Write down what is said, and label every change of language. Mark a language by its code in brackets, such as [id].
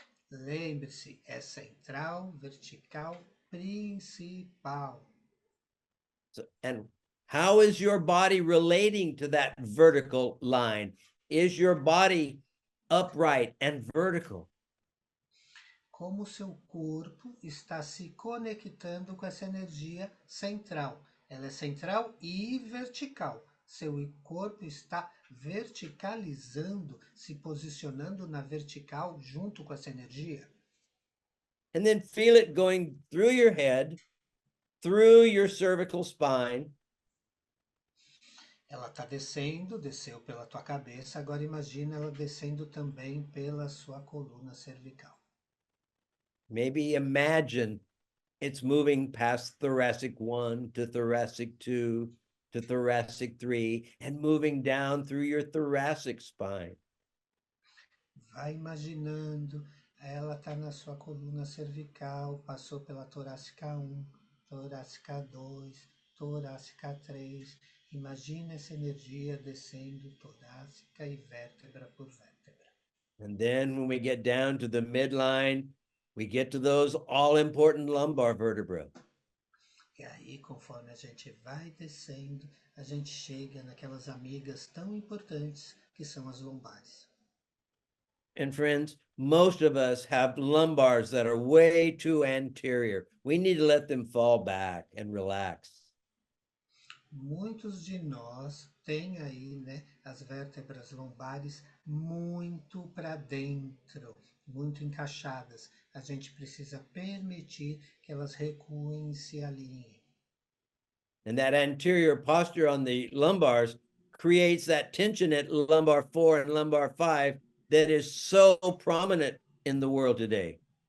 [pt] Lembre-se, é central, vertical, principal. [en] So, and how is your body relating to that vertical line? Is your body upright and vertical? [pt] Como o seu corpo está se conectando com essa energia central. Ela é central e vertical. Seu corpo está verticalizando, se posicionando na vertical junto com essa energia. [en] And then feel it going through your head, through your cervical spine, [pt] Ela está descendo, desceu pela tua cabeça, agora imagina ela descendo também pela sua coluna cervical. [en] maybe imagine it's moving past thoracic 1 to thoracic 2 to thoracic 3 and moving down through your thoracic spine. [pt] Vai imaginando, ela está na sua coluna cervical, passou pela torácica 1, torácica 2, torácica 3. Imagina essa energia descendo torácica e vértebra por vértebra. [en] And then when we get down to the midline, we get to those all-important lumbar vertebrae. [pt] E aí, conforme a gente vai descendo, a gente chega naquelas amigas tão importantes que são as lombares. [en] And friends, most of us have lumbars that are way too anterior. We need to let them fall back and relax. [pt] Muitos de nós têm aí, né, as vértebras lombares muito para dentro, muito encaixadas. A gente precisa permitir que elas recuem e se alinhem. [en] And that anterior posture on the lumbars creates that tension at lumbar 4 and lumbar 5 that is so prominent in the world today.